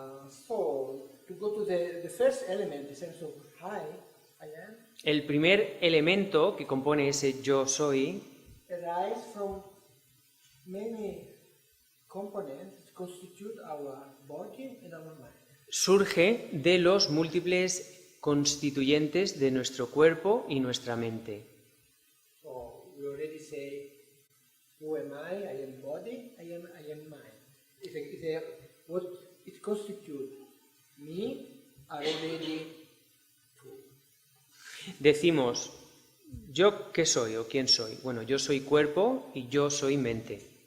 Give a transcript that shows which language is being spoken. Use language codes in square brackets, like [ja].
[en] So, to go to the first element, in sense of I am, [es] El primer elemento que compone ese yo soy [en] arise from many components that constitute our body and our mind. [es] surge de los múltiples constituyentes de nuestro cuerpo y nuestra mente. [en] So, we already say, who am I? I am body, I am mind. What it constitutes me are already two. [es] Decimos, ¿yo qué soy o quién soy? Bueno, yo soy cuerpo y yo soy mente.